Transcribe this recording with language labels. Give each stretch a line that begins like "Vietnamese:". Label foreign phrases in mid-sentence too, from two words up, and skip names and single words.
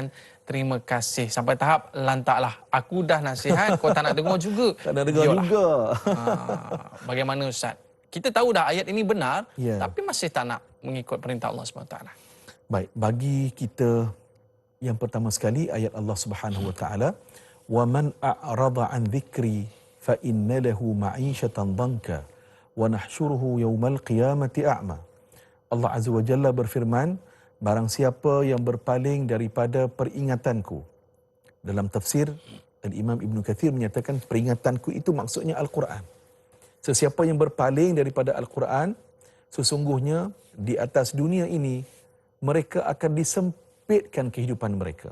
Malay: Sekian terima kasih. Sampai tahap lantaklah. Aku dah nasihat, kau tak nak dengar juga. Tak nak dengar Biarlah. juga. Bagaimana Ustaz? Kita tahu dah ayat ini benar, Ya. tapi masih tak nak mengikut perintah Allah SWT. Baik, bagi kita yang pertama sekali ayat Allah
Arabic: سبحانه وتعالى, "ومن أعرض عن ذكري فإن له معيشة ضنكا ونحشره يوم القيامة أعمى."
Malay: Allah
Arabic: عز وجل
Malay: berfirman, barang siapa yang berpaling daripada peringatanku. Dalam tafsir Al-Imam Ibn Kathir menyatakan peringatanku itu maksudnya Al-Quran. Sesiapa yang berpaling daripada Al-Quran, sesungguhnya di atas dunia ini mereka akan disempitkan kehidupan mereka.